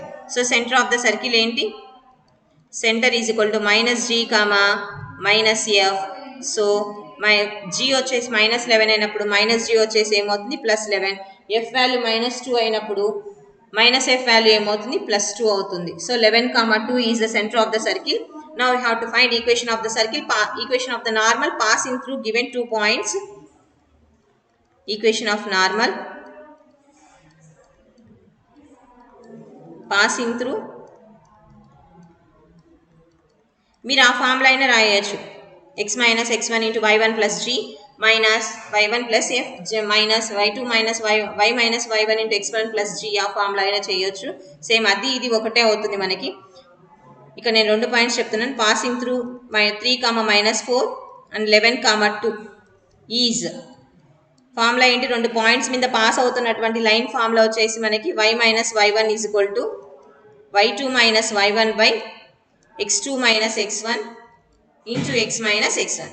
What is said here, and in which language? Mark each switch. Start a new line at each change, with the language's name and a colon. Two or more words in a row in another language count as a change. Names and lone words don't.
English: so center of the circle ఏంటి? సెంటర్ -g, -f.
Telugu: సో g వచ్చేసి -11 అయినప్పుడు -g వచ్చేసి ఏమవుతుంది? +11. f వాల్యూ -2 అయినప్పుడు -f వాల్యూ ఏమవుతుంది?
English: +2 అవుతుంది. సో 11, 2 is the center of the circle. now we have to find equation of the circle, equation of the normal passing through given 2 points. equation of normal passing through,
Telugu: మీరు ఆ ఫార్ములా అయినా రాయొచ్చు. x - x1 × y1 + g y1 + f y2 - y y1 × x1 + g ఆ ఫార్ములా అయినా చేయొచ్చు. సేమ్ అది ఇది ఒకటే అవుతుంది మనకి. ఇక్కడ నేను 2 పాయింట్స్ చెప్తున్నాను.
English: passing through 3, -4 అండ్ 11, 2 is formula ఏంటి?
Telugu: 2 పాయింట్స్ మీద పాస్ అవుతున్నటువంటి
English: line formula
Telugu: వచ్చేసి మనకి y - y1 = y2 - y1 x2 - x1 × x - x1.